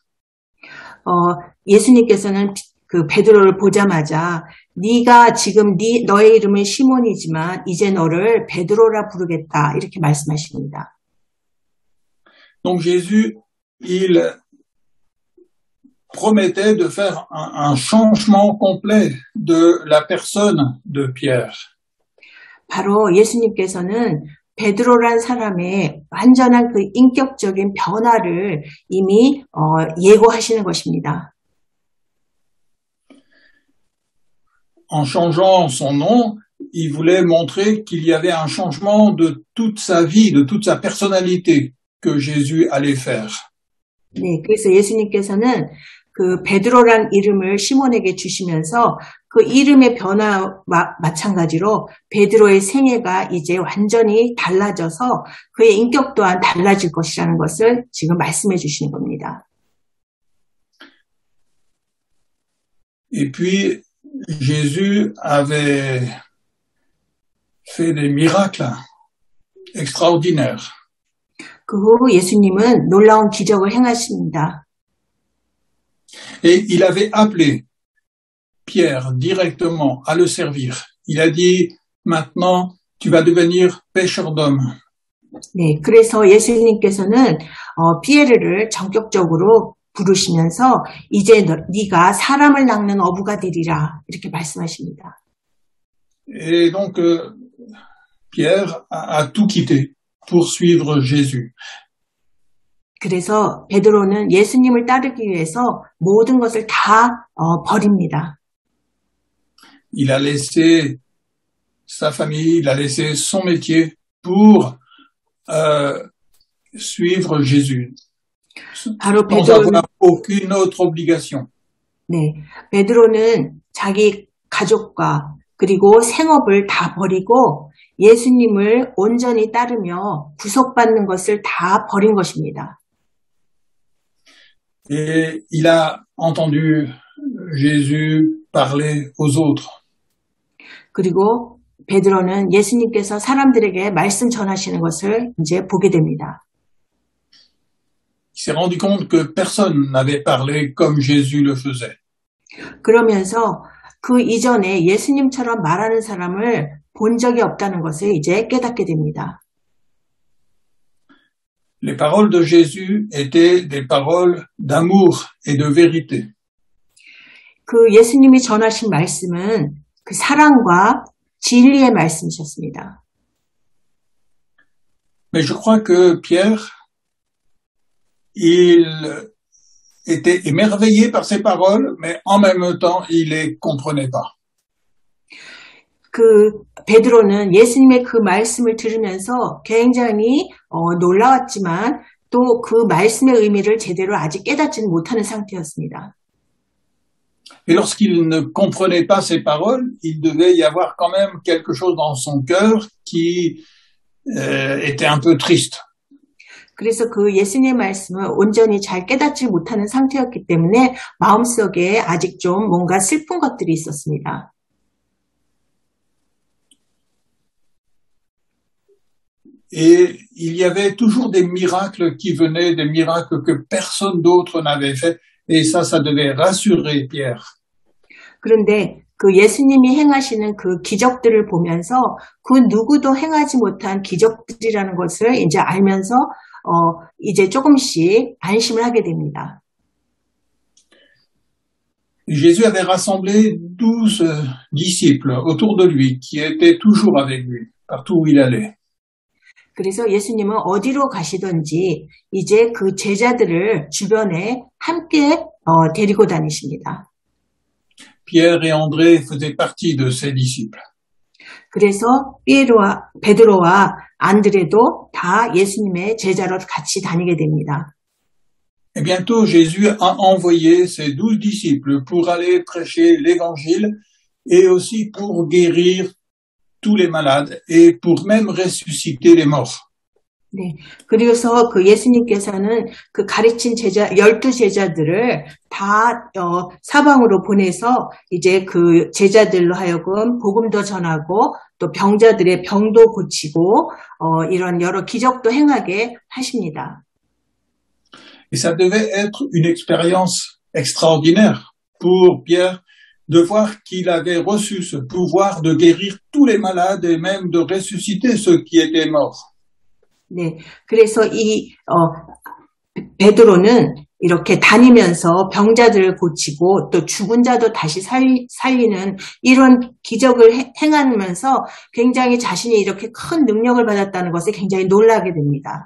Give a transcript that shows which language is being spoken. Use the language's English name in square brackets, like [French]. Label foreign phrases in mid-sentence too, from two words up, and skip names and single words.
[Korean] 예수님께서는 그 베드로를 보자마자 네가 지금 너의 이름은 시몬이지만 이제 너를 베드로라 부르겠다 이렇게 말씀하십니다. [French] Donc Jésus, il promettait de faire un changement complet de la personne de Pierre. [Korean] 바로 예수님께서는 베드로란 사람의 완전한 그 인격적인 변화를 이미 예고하시는 것입니다. [French] En changeant son nom, il voulait montrer qu'il y avait un changement de toute sa vie, de toute sa personnalité que Jésus allait faire. [Korean] 네, 그래서 예수님께서는 그 베드로란 이름을 시몬에게 주시면서 그 이름의 변화와 마찬가지로 베드로의 생애가 이제 완전히 달라져서 그의 인격 또한 달라질 것이라는 것을 지금 말씀해 주시는 겁니다. [French] Et puis, Jésus avait fait des miracles extraordinaires. [Korean] 그 후 예수님은 놀라운 기적을 행하십니다. [French] Et il avait appelé Pierre directement à le servir. Il a dit, maintenant, tu vas devenir pêcheur d'hommes. [Korean] 네, 그래서 예수님께서는 피에르를 전격적으로 부르시면서 이제 네가 사람을 낚는 어부가 되리라 이렇게 말씀하십니다. [French] Et donc, Pierre a tout quitté pour suivre Jésus. [Korean] 그래서 베드로는 예수님을 따르기 위해서 모든 것을 다 버립니다. [French] Il a laissé sa famille, il a laissé son métier pour suivre Jésus, [Korean] 바로 [French] sans avoir aucune autre obligation. [Korean] 네, 베드로는 자기 가족과 그리고 생업을 다 버리고 예수님을 온전히 따르며 구속받는 것을 다 버린 것입니다. [French] Et il a entendu Jésus parler aux autres. [Korean] 그리고 베드로는 예수님께서 사람들에게 말씀 전하시는 것을 이제 보게 됩니다. [French] Il s'est rendu compte que personne n'avait parlé comme Jésus le faisait. [Korean] 그러면서 그 이전에 예수님처럼 말하는 사람을 본 적이 없다는 것을 이제 깨닫게 됩니다. [French] Les paroles de Jésus étaient des paroles d'amour et de vérité. [Korean] 그 예수님이 전하신 말씀은 그 사랑과 진리의 말씀이셨습니다. [French] Mais je crois que Pierre, il était émerveillé par ces paroles, mais en même temps, il les comprenait pas. [Korean] 그 베드로는 예수님의 그 말씀을 들으면서 굉장히 놀라웠지만 또 그 말씀의 의미를 제대로 아직 깨닫지는 못하는 상태였습니다. [French] Et lorsqu'il ne comprenait pas ces paroles, il devait y avoir quand même quelque chose dans son cœur qui était un peu triste. [Korean] 그래서 그 예수님의 말씀을 온전히 잘 깨닫지 못하는 상태였기 때문에 마음속에 아직 좀 뭔가 슬픈 것들이 있었습니다. [French] Et il y avait toujours des miracles qui venaient, des miracles que personne d'autre n'avait fait. Et ça devait rassurer Pierre. [Korean] 그런데 그 예수님이 행하시는 그 기적들을 보면서 그 누구도 행하지 못한 기적들이라는 것을 이제 알면서 이제 조금씩 안심을 하게 됩니다. [French] Jésus avait rassemblé 12 disciples autour de lui, qui étaient toujours avec lui, partout où il allait. [Korean] 그래서 예수님은 어디로 가시든지 이제 그 제자들을 주변에 함께 데리고 다니십니다. [French] Pierre et André faisaient partie de ses disciples. [Korean] 그래서 베드로와 안드레도 다 예수님의 제자로 같이 다니게 됩니다. [French] Et bientôt, Jésus a envoyé ses 12 disciples pour aller prêcher l'évangile et aussi pour guérir tous les malades et pour même ressusciter les morts. [Korean] 네. 그래서 그 예수님께서는 그 가르친 12제자들을 다 사방으로 보내서 이제 그 제자들로 하여금 복음도 전하고 또 병자들의 병도 고치고 이런 여러 기적도 행하게 하십니다. [French] Et ça devait être une expérience extraordinaire pour Pierre de voir qu'il avait reçu ce pouvoir de guérir tous les malades et même de ressusciter ceux qui étaient morts. [Korean] 네, 그래서 이 베드로는 이렇게 다니면서 병자들을 고치고 또 죽은 자도 다시 살리는 이런 기적을 행하면서 굉장히 자신이 이렇게 큰 능력을 받았다는 것에 굉장히 놀라게 됩니다.